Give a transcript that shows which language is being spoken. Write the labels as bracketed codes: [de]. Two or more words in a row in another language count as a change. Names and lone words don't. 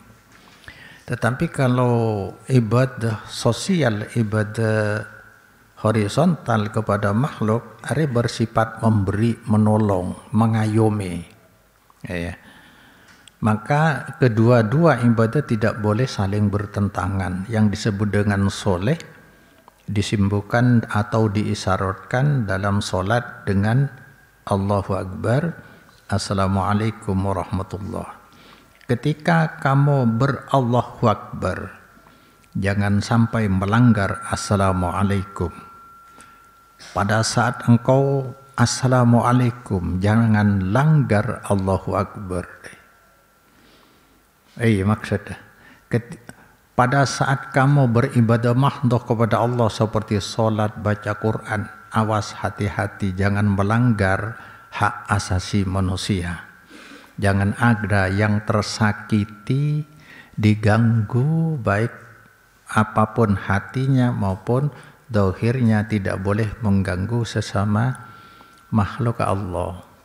[id] Tetapi kalau ibadah sosial, ibadah horizontal kepada makhluk, ada bersifat memberi, menolong, mengayomi. Ya. Maka kedua-dua ibadah tidak boleh saling bertentangan. Yang disebut dengan soleh disimbolkan atau diisyaratkan dalam solat dengan [ar] الله أكبر, السلام عليكم ورحمة الله. [id] Ketika kamu [ar] berallahu Akbar, [id] jangan sampai melanggar Assalamualaikum. Pada saat engkau Assalamualaikum, jangan langgar [ar] الله أكبر. [id] Maksudnya, pada saat kamu beribadah mahdoh kepada Allah seperti solat, baca Quran, awas hati-hati jangan melanggar hak asasi manusia. Jangan ada yang tersakiti, diganggu, baik apapun hatinya maupun zahirnya, tidak boleh mengganggu sesama makhluk Allah.